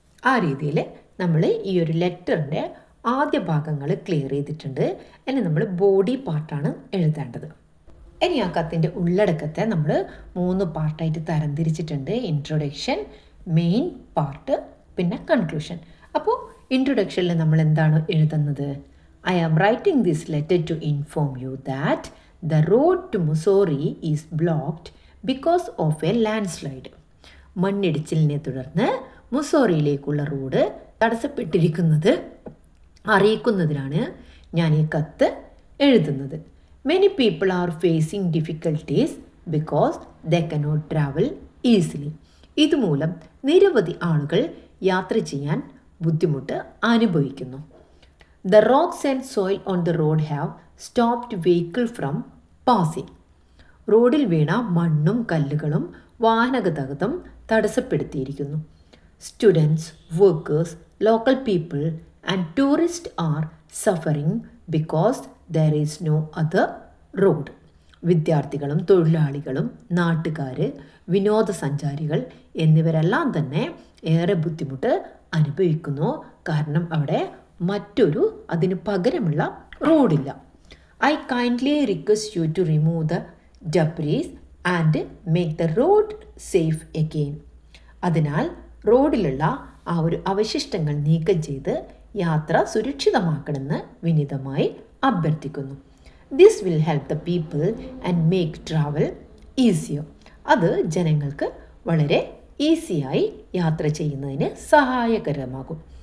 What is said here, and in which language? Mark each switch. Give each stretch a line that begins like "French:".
Malayalam: ആ രീതിയിൽ നമ്മൾ ഈ ഒരു ലെറ്ററിൻ്റെ ആദ്യ ഭാഗങ്ങൾ ക്ലിയർ ചെയ്തിട്ടുണ്ട്. ഇനി നമ്മൾ ബോഡി പാർട്ടാണ് എഴുതേണ്ടത്. ഇനി ആ കത്തിൻ്റെ ഉള്ളടക്കത്തെ നമ്മൾ 3 പാർട്ടായിട്ട് തരംതിരിച്ചിട്ടുണ്ട്. ഇൻട്രൊഡക്ഷൻ, മെയിൻ പാർട്ട്, പിന്നെ കൺക്ലൂഷൻ. അപ്പോൾ ഇൻട്രൊഡക്ഷനിൽ നമ്മൾ എന്താണ് എഴുതുന്നത്?
English: I am writing this letter to inform you that the road to Mussoorie is blocked because of a landslide.
Malayalam: മണ്ണിടിച്ചിലിനെ തുടർന്ന് മുസോറിയിലേക്കുള്ള റോഡ് തടസ്സപ്പെട്ടിരിക്കുന്നത് അറിയിക്കുന്നതിനാണ് ഞാൻ ഈ കത്ത് എഴുതുന്നത്.
English: Many people are facing difficulties because they cannot travel easily.
Malayalam: ഇതുമൂലം നിരവധി ആളുകൾ യാത്ര ചെയ്യാൻ ബുദ്ധിമുട്ട് അനുഭവിക്കുന്നു.
English: The rocks and soil on the road have stopped vehicle from passing.
Malayalam: റോഡിൽ വീണ മണ്ണും കല്ലുകളും വാഹനഗതാഗതം തടസ്സപ്പെടുത്തിയിരിക്കുന്നു.
English: Students, workers, local people and tourists are suffering because there is no other road.
Malayalam: വിദ്യാർത്ഥികളും തൊഴിലാളികളും നാട്ടുകാർ, വിനോദസഞ്ചാരികൾ എന്നിവരെല്ലാം തന്നെ ഏറെ ബുദ്ധിമുട്ട് അനുഭവിക്കുന്നു. കാരണം അവിടെ മറ്റൊരു അതിന് പകരമുള്ള റോഡില്ല.
English: I kindly request you to remove the debris and make the road safe again.
Malayalam: അതിനാൽ റോഡിലുള്ള ആ ഒരു അവശിഷ്ടങ്ങൾ നീക്കം ചെയ്ത് യാത്ര സുരക്ഷിതമാക്കണമെന്ന് വിനീതമായി അഭ്യർത്ഥിക്കുന്നു.
English: This will help the people and make travel easier.
Malayalam: അത് ജനങ്ങൾക്ക് വളരെ ഈസിയായി യാത്ര ചെയ്യുന്നതിന് സഹായകരമാകും.